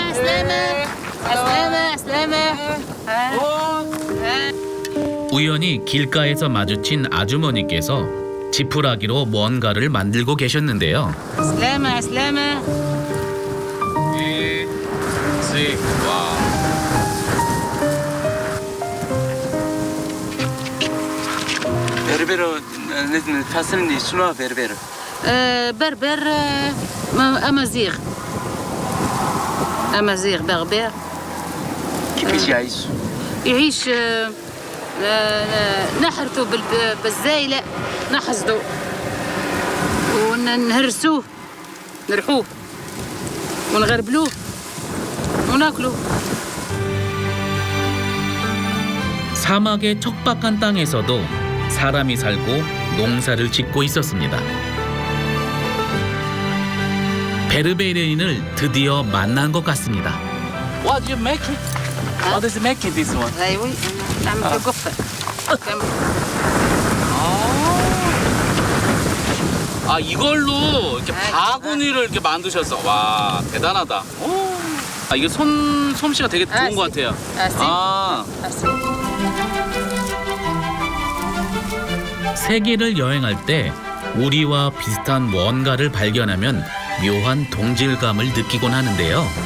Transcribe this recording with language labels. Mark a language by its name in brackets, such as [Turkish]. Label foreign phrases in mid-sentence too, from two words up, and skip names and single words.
[Korean] 우연히 길가에서 마주친 아주머니께서 지푸라기로 뭔가를 만들고 계셨는데요. [Arabic] 베르베르 نتفسرني شنو 베르베르 بربر أمازيغ بربر كيفاش يعيش يعيش نحرثوا بالزايلة نحصدوا ونهرسوه نرحوه ونغربلوه وناكلوه. [Korean] 사막의 척박한 땅에서도 사람이 살고 농사를 짓고 있었습니다. 베르베르인을 드디어 만난 것 같습니다. [English] What you make it? What is making this one? [Arabic] أيوة نعمل قفة. [Korean] 아 이걸로 이렇게 바구니를 이렇게 만드셨어. 와 대단하다. 오. 아 이게 솜씨가 되게 좋은 것 같아요. 아 세계를 여행할 때 우리와 비슷한 무언가를 발견하면 묘한 동질감을 느끼곤 하는데요.